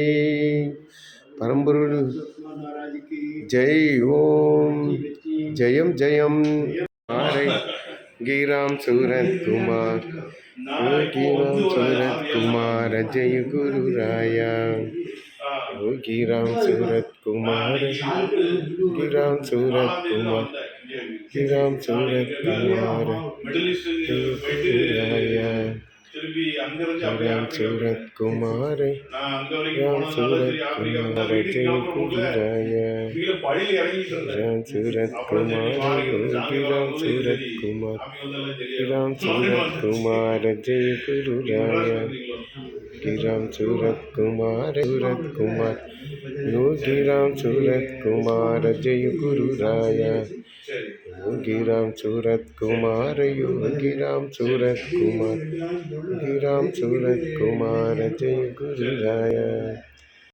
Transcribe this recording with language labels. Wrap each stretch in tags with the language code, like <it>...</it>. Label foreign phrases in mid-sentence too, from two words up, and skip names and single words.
<ta>பரம்பொருள் ஜெய் ஓம் ஜெயம் ஜெயம். யோகி ராம் சூரத் குமார், யோகி ராம் சூரத் குமார், ஜெய குரு ராயா। योगी राम सूरत कुमार, योगी राम सूरत कुमार। ஸ்ரீராம் சூரத் குமார மிடில் ஈஸ்ட் போயிட்டு திருப்பி அங்கிருந்து அப்படியே ஸ்ரீராம் ஆப்பிரிக்கா சூரத் குமார நான் அங்க வரைக்கும் ராம் போனதுனால சூரத் சரி ஆப்பிரிக்கா வந்து குமார வீட்டுக்கு ஜெய கிளம்புற போதுல குருராய கீழே பழியில இறங்கிட்டு இருந்தேன். ராம் சூரத் அப்புறம் சரி குமார மாறி சாமி யோகி ராம் வரும்போது சூரத் சரி குமார் சாமி வந்தாலும் தெரியாது. ராம் சூரத் குமார ஜெய குருராய ராம் சூரத் குமார சூரத் குமார் யோகி ராம் சூரத் குமார ஜெய குருராய சரி योगी राम सूरत कुमार योगी राम सूरत कुमार योगी राम सूरत कुमार जय गुरुराय</ta>